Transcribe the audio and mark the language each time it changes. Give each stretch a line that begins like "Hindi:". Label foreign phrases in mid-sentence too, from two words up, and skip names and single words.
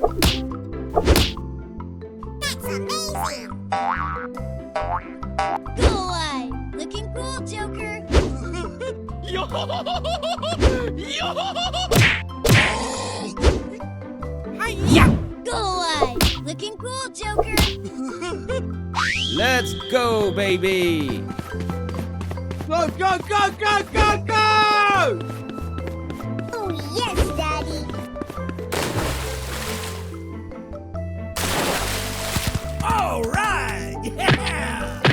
English: That's amazing! Go away. Looking cool, Joker. Yo! Yo! Go away. Looking cool, Joker. Let's go, baby! Go, go, go, go, go, go! Oh yes, Daddy! All right! Yeah!